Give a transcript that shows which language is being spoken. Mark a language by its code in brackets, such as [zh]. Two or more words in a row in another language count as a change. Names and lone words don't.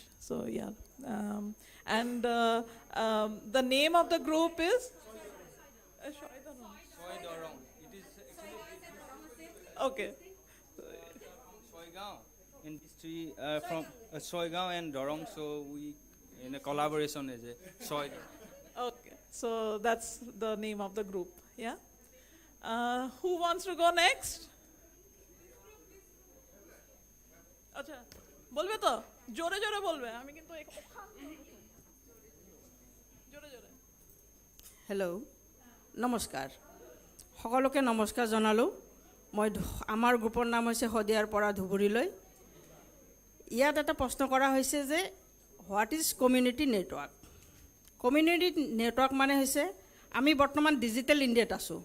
[en] So yeah, and the name of the group is okay. Soigaon industry from Soigaon and Dorong. So we in a collaboration is a Soigaon. Okay, so that's the name of the group. Yeah. Who wants to go next? [bn] আচ্ছা বলবে তো, জোরে জোরে বলবে, আমি কিন্তু জোরে জোরে। [as] হেল্ল', নমস্কাৰ, সকলোকে নমস্কাৰ জনালোঁ। মই আমাৰ গ্ৰুপৰ নাম হৈছে শদিয়াৰ পৰা ধুবুৰীলৈ। ইয়াত এটা প্ৰশ্ন কৰা হৈছে যে [en] what is community network. community network [as] মানে হৈছে আমি বৰ্তমান ডিজিটেল ইণ্ডিয়াত আছোঁ।